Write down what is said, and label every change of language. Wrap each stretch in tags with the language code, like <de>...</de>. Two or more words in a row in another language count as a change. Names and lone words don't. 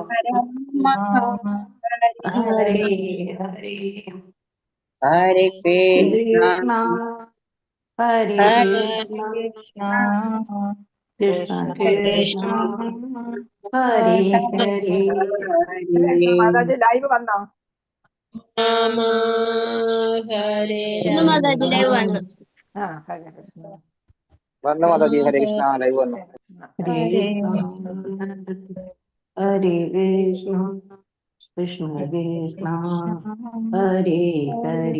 <ml>രാമ ഹരേ ഹരേ Hare കൃഷ്ണ Krishna, ഹരേ Hare കൃഷ്ണ കൃഷ്ണ കൃഷ്ണ കൃഷ്ണ കൃഷ്ണ Krishna, ഹരേ ഹരേ മാതാജി ലൈവ് വന്നോ? Rama, Hare ഇന്ന് മാതാജി ലൈവ് വന്നു. ആ, ഹരേ കൃഷ്ണ. വന്നു മാതാജി. ഹരേ കൃഷ്ണ. ലൈവ് വന്നു. ഹരേ ഹരേ ഹരേ കൃഷ്ണ കൃഷ്ണ കൃഷ്ണ ഹരേ ഹരേ</ml>